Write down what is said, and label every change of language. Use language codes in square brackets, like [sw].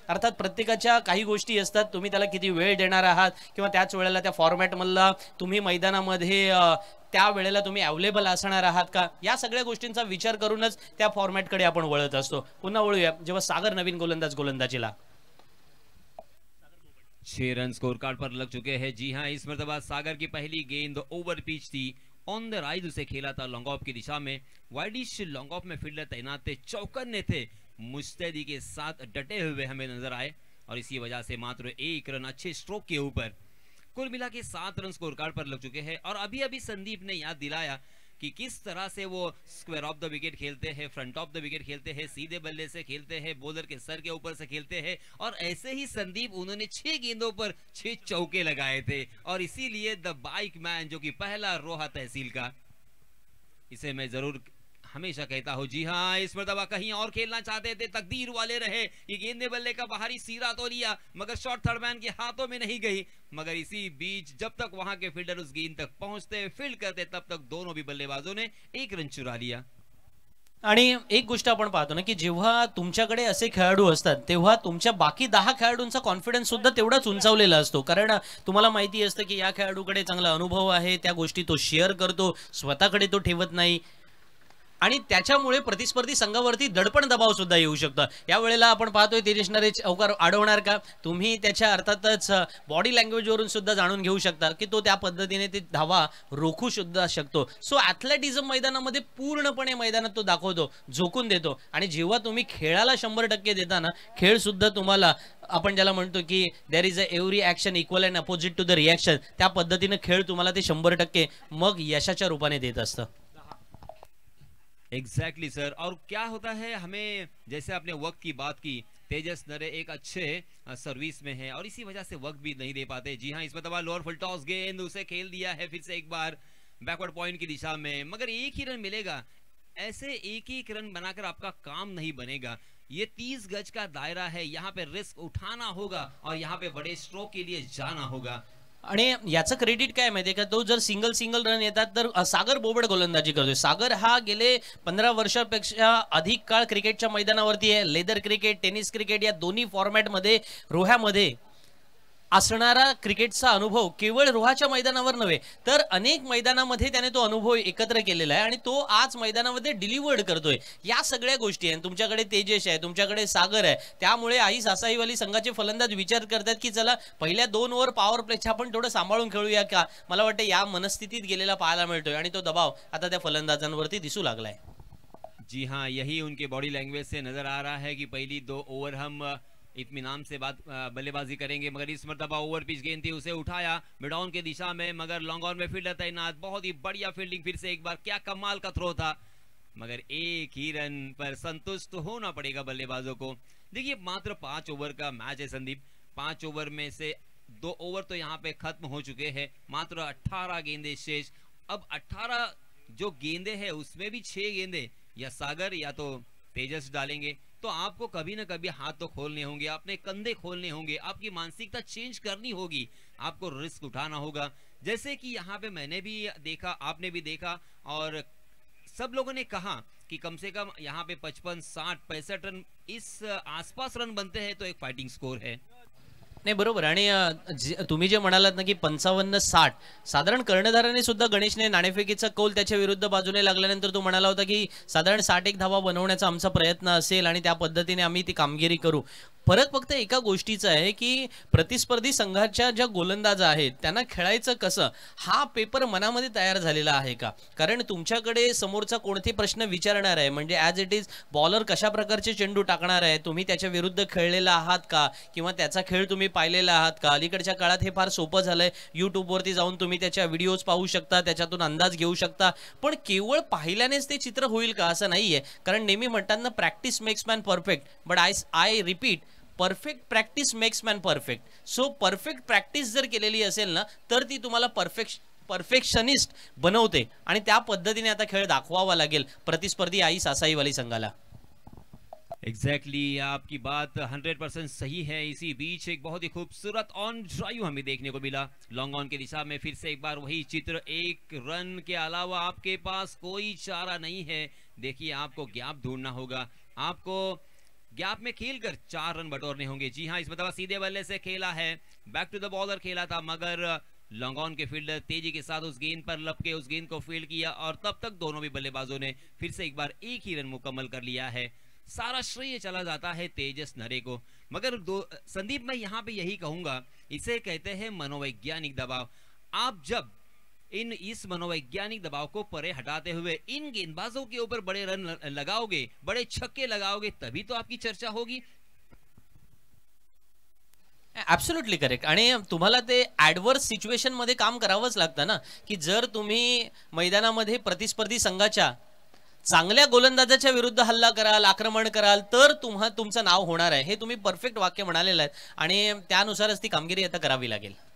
[mr] अर्थात प्रत्येकाच्या काही गोष्टी असतात, तुम्ही त्याला किती वेळ देणार आहात किंवा त्याच वेळेला त्या फॉर्मॅट मधला तुम्ही मैदानामध्ये त्या वेळेला तुम्ही अवेलेबल असणार आहात का, या सगळ्या गोष्टींचा विचार करूनच त्या फॉर्मॅटकडे आपण वळत असतो. पुन्हा वळूया जेव्हा सागर नवीन गोलंदाजीला [hi] 6 रन स्कोर कार्ड पर लग चुके हैं। जी हां, इस मर्तबा सागर की पहली गेंद ओवर पिच थी, ऑन द राइज उसे खेला था लॉन्ग ऑफ की दिशा में। वाइडिश लॉन्ग ऑफ में फील्डर तैनात थे, चौकन्ने थे, मुस्तैदी के साथ डटे हुए हमें नजर आए और इसी वजह से मात्र 1 रन अच्छे स्ट्रोक के ऊपर कुल मिला के 7 रन स्कोर कार्ड पर लग चुके हैं। और अभी अभी संदीप ने याद दिलाया कि किस तरह से वो स्क्वायर ऑफ द विकेट खेलते हैं, फ्रंट ऑफ द विकेट खेलते हैं, सीधे बल्ले से खेलते हैं, बॉलर के सर के ऊपर से खेलते हैं। और ऐसे ही संदीप उन्होंने 6 गेंदों पर 6 चौके लगाए थे और इसीलिए द बाइक मैन जो कि पहला रोहा तहसील का, इसे मैं जरूर हमेशा कहता हूं। जी हां, इस मर्तबा कहीं और खेलना चाहते थे, तकदीर वाले रहे, ये गेंदे बल्ले का बाहरी सीरा तो लिया मगर शॉट थर्ड मैन के हाथों में नहीं गई। मगर इसी बीच जब तक वहां के फील्डर उस गेंद तक पहुंचते फील्ड करते तब तक दोनों भी बल्लेबाजों ने 1 रन चुरा लिया। [mr] आणि एक गोष्ट आपण पाहतो ना की जेव्हा तुमच्याकडे असे खेळाडू असतात तेव्हा तुमच्या बाकी 10 खेळाडूंचा कॉन्फिडन्स सुद्धा तेवढाच उंचावलेला असतो. कारण तुम्हाला माहिती असतं की या खेळाडूकडे चांगला अनुभव आहे, त्या गोष्टी तो शेअर करतो, स्वतःकडे तो ठेवत नाही आणि त्याच्यामुळे प्रतिस्पर्धी संघावरती दडपण दबाव सुद्धा येऊ शकतो. या वेळेला आपण पाहतोय तेजस नरे चौकार अडवणार का, तुम्ही त्याच्या अर्थातच बॉडी लँग्वेज वरून सुद्धा जाणून घेऊ शकता की तो त्या पद्धतीने ते धावा रोखू सुद्धा शकतो. सो ॲथलेटिझम मैदानामध्ये पूर्णपणे मैदानात तो दाखवतो, झोकून देतो. आणि जेव्हा तुम्ही खेळाला 100% देता ना, खेळ सुद्धा तुम्हाला आपण ज्याला म्हणतो की [en] there is a every action equal and opposite to the reaction, [mr] त्या पद्धतीने खेळ तुम्हाला ते 100% मग यशाच्या रूपाने देत असतं. [en] Exactly sir. [hi] और क्या होता है, हमें जैसे आपने वक्त की बात की, तेजस नरे एक अच्छे सर्विस में है और इसी वजह से वक्त भी नहीं दे पाते। जी हाँ, इसमें तबाह लोअर फुल टॉस गेंद उसे खेल दिया है फिर से एक बार बैकवर्ड पॉइंट की दिशा में, मगर एक ही रन मिलेगा। ऐसे एक एक रन बनाकर आपका काम नहीं बनेगा। ये 30 गज का दायरा है, यहाँ पे रिस्क उठाना होगा और यहाँ पे बड़े स्ट्रोक के लिए जाना होगा। [mr] आणि याचं क्रेडिट काय माहितीये का, तो जर सिंगल रन येतात तर सागर बोबड गोलंदाजी करतोय. सागर हा गेले 15 वर्षापेक्षा अधिक काळ क्रिकेटच्या मैदानावरती आहे. लेदर क्रिकेट, टेनिस क्रिकेट या दोन्ही फॉर्मॅटमध्ये रोह्यामध्ये असणारा क्रिकेटचा अनुभव केवळ रोहाच्या मैदानावर नव्हे तर अनेक मैदानामध्ये त्याने तो अनुभव एकत्र केलेला आहे आणि तो आज मैदानामध्ये डिलिव्हर्ड करतोय. या सगळ्या गोष्टी आहेत. तुमच्याकडे तेजस आहे, तुमच्याकडे सागर आहे, त्यामुळे आई सासाईवाली संघाचे फलंदाज विचार करतात की चला पहिल्या 2 ओव्हर पॉवर प्लेच्या आपण थोडं सांभाळून खेळूया का. मला वाटतं या मनस्थितीत गेलेला पाहायला मिळतोय आणि तो दबाव आता त्या फलंदाजांवरती दिसू लागलाय. [hi] जी हाँ, यही उनके बॉडी लैंग्वेज से नजर आ रहा है कि पहली 2 ओवर हम इत्मीनान से बल्लेबाजी करेंगे। मगर इस मर्तबा ओवर पिच गेंद थी, उसे उठाया मिड ऑन के दिशा में, मगर लॉन्ग ऑन में फील्डर तैनात, बहुत ही बढ़िया फील्डिंग फिर से एक बार, क्या कमाल का थ्रो था। मगर एक ही रन पर संतुष्ट होना पड़ेगा बल्लेबाजों को। देखिए मात्र 5 ओवर का मैच है संदीप, 5 ओवर में से 2 ओवर तो यहाँ पे खत्म हो चुके हैं, मात्र 18 गेंदे शेष। अब 18 जो गेंदे हैं उसमें भी 6 गेंदे या सागर या तो तेजस डालेंगे, तो आपको कभी ना कभी हाथ तो खोलने होंगे, अपने कंधे खोलने होंगे, आपकी मानसिकता चेंज करनी होगी, आपको रिस्क उठाना होगा। जैसे कि यहाँ पे मैंने भी देखा, आपने भी देखा और सब लोगों ने कहा कि कम से कम यहाँ पे 55, 60, 65 रन इस आसपास रन बनते हैं तो एक फाइटिंग स्कोर है। [mr] नाही बरोबर. आणि तुम्ही जे म्हणालात ना की 55-60 साधारण कर्णधाराने सुद्धा गणेशने नाणेफेकीचा कौल त्याच्या विरुद्ध बाजूने लागल्यानंतर तो म्हणाला होता की साधारण 61 धावा बनवण्याचा आमचा प्रयत्न असेल आणि त्या पद्धतीने आम्ही ती कामगिरी करू. फरक फक्त एका गोष्टीचा आहे की प्रतिस्पर्धी संघाच्या ज्या गोलंदाज आहेत त्यांना खेळायचं कसं, हा पेपर मनामध्ये तयार झालेला आहे का. कारण तुमच्याकडे समोरचा कोणते प्रश्न विचारणार आहे, म्हणजे [en] as it is [mr] बॉलर कशा प्रकारचे चेंडू टाकणार आहे, तुम्ही त्याच्या विरुद्ध खेळलेला आहात का, किंवा त्याचा खेळ तुम्ही पाहिलेला आहात का. अलीकडच्या काळात हे फार सोपं झालंय, यूट्यूबवरती जाऊन तुम्ही त्याच्या व्हिडिओज पाहू शकता, त्याच्यातून अंदाज घेऊ शकता. पण केवळ पाहिल्यानेच ते चित्र होईल का असं नाहीये. कारण नेहमी म्हणतात ना, [en] practice makes man perfect, [mr] but I repeat, perfect practice makes man perfect. So perfect practice जर केलेली असेल ना तर ती तुम्हाला परफेक्शनिस्ट बनवते आणि त्या पद्धतीने आता खेळ दाखवावा लागेल प्रतिस्पर्धी आई सासाईवाली संघाला. [hi] एग्जैक्टली आपकी बात 100% सही है. इसी बीच एक बहुत ही खूबसूरत ऑन ड्राइव हमें देखने को मिला लॉन्ग ऑन की दिशा में. फिर से एक बार वही चित्र, एक रन के अलावा आपके पास कोई चारा नहीं है. देखिए आपको गैप ढूंढना होगा, आपको गैप में खेलकर 4 रन बटोरने होंगे. जी हाँ, इस मतलब सीधे बल्ले से खेला है, बैक टू द बॉलर खेला था, मगर लॉन्ग ऑन के फील्डर तेजी के साथ उस गेंद पर लपके उस गेंद को फील्ड किया और तब तक दोनों भी बल्लेबाजों ने फिर से एक बार एक ही रन मुकम्मल कर लिया है. सारा श्रेय चला जाता है तेजस नरे को. मगर संदीप, मैं यहाँ पे यही कहूंगा, इसे कहते हैं मनोवैज्ञानिक दबाव. आप जब इस मनोवैज्ञानिक दबाव को परे हटाते हुए इन गेंदबाजों के ऊपर बड़े रन लगाओगे, बड़े छक्के लगाओगे, तभी तो आपकी चर्चा होगी. [en] Absolutely correct. [mr] आणि तुम्हाला ते ऍडवर्स सिच्युएशन मध्ये काम करावंच लागतं ना, की जर तुम्ही मैदानामध्ये प्रतिस्पर्धी संघाच्या चांगल्या गोलंदाजाच्या विरुद्ध हल्ला कराल, आक्रमण कराल, तर तुमचं नाव होणार आहे. हे तुम्ही परफेक्ट वाक्य म्हणालेलं आहे आणि त्यानुसारच ती कामगिरी आता करावी लागेल.